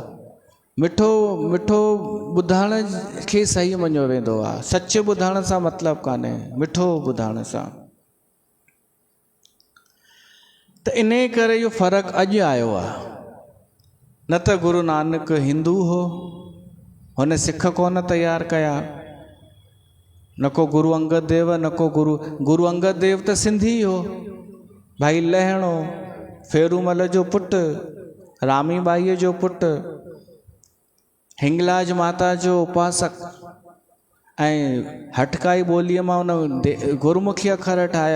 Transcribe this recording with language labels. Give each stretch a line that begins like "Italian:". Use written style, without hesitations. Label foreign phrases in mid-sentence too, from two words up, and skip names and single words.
Sindhi: मिठो मिठो ॿुधण खे सही मञियो वेंदो आहे, सच ॿुधण सां मतिलबु कान्हे, मिठो ॿुधण सां। त इन करे इहो फ़र्क़ु अॼु आयो आहे। न त गुरु नानक हिंदू हो, हुन सिख कोन तयारु कया, न को गुरु अंगद देव, न को गुरु अंगद देव त सिंधी हो, भाई लहणो, फेरूमल जो पुटु, रामी बाईअ जो पुटु, हिंगलाज माता जो उपासक, ऐं हटकाई ॿोलीअ मां उन गुरमुखी अखर ठाहिया।